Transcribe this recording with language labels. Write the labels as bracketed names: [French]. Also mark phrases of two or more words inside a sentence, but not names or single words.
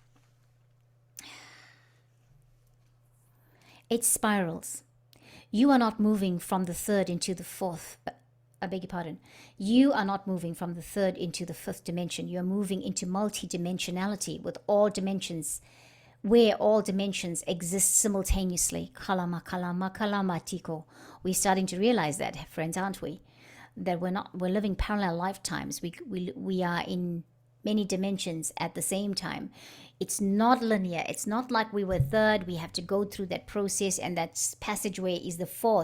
[English] It spirals. You are not moving from the third into the fourth. I beg your pardon. You are not moving from the third into the fifth dimension. You are moving into multidimensionality with all dimensions, where all dimensions exist simultaneously. Kalama, kalama, kalama, tiko. We're starting to realize that, friends, aren't we? That we're living parallel lifetimes. We are in many dimensions at the same time. It's not linear. It's not like we were third. We have to go through that process, and that passageway is the fourth.